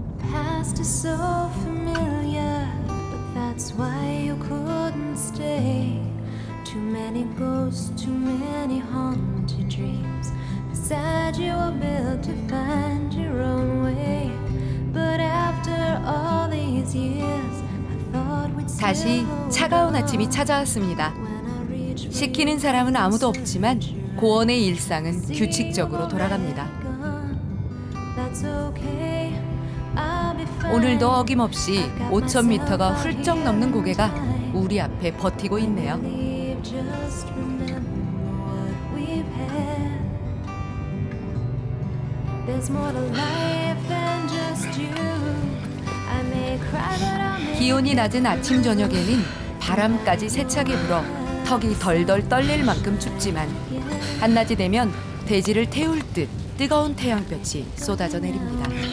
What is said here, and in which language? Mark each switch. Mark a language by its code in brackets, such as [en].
[en] Past is so familiar, but that's why you couldn't stay. Too many ghosts, too many haunted dreams. Beside you were built to find your own way. But after all these years, I thought we'd [ko] 다시 [en] still [ko] 차가운 아침이 찾아왔습니다. [en] When I reach [ko] 시키는 사람은 아무도 없지만 고원의 일상은 규칙적으로 돌아갑니다. [en] That's okay. I'll be fine. [ko] 오늘도 어김없이 5,000m가 훌쩍 넘는 고개가 우리 앞에 버티고 있네요. [en] Leave, just remember what we've had. There's more to life than just you. I may cry, but I'll make [ko] 기온이 낮은 아침 저녁에는 바람까지 세차게 불어 턱이 덜덜 떨릴 만큼 춥지만 한낮이 되면 대지를 태울 듯 뜨거운 태양볕이 쏟아져 내립니다.